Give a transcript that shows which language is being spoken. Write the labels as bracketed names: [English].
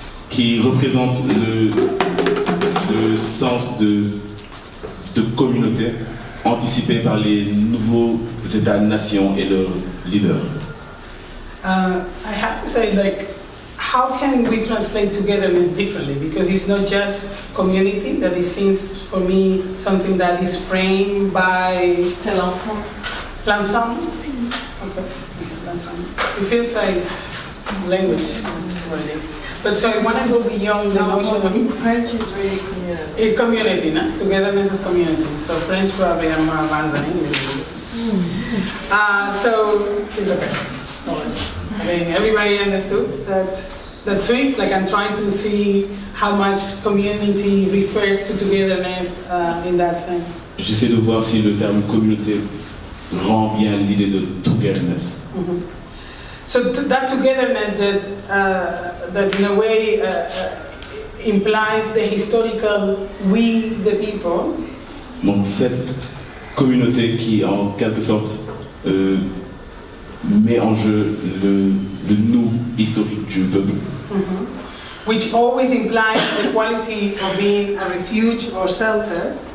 [French] Qui représente le sens de communauté anticipé par les nouveaux États-nations et leurs leaders. [English] I have to say, how can we translate togetherness differently? Because it's not just community, that it seems for me something that is framed by l'ensemble. L'ensemble? Okay, l'ensemble. It feels like language, is what it is. But so I want to go beyond the notion of... In French is really community. It's community, no? Togetherness is community. So French probably are more advanced than English. So it's okay. No worries. I mean, everybody understood the tweaks. I'm trying to see how much community refers to togetherness in that sense. [French] J'essaie de voir si le terme communauté rend bien l'idée de togetherness. Mm-hmm. [English] So that togetherness that in a way implies the historical we, the people. [French] Donc cette communauté qui en quelque sorte met en jeu le nous historique du peuple. Mm-hmm. [English] Which always implies the quality of being a refuge or shelter.